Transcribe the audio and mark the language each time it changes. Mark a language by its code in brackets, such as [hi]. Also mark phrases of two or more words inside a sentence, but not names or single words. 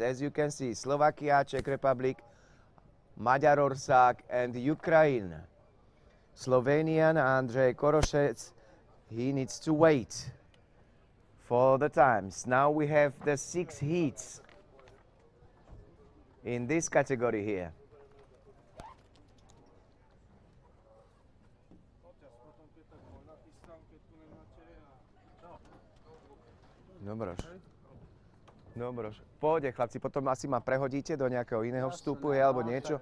[en] As you can see, Slovakia, Czech Republic, Magyarország and Ukraine. Slovenian Andrej Korošec, he needs to wait for the times. Now we have the 6 heats in this category here. [sk] Dobroš. Pôjde, chlapci, potom asi ma prehodíte do nejakého iného vstupu alebo niečo.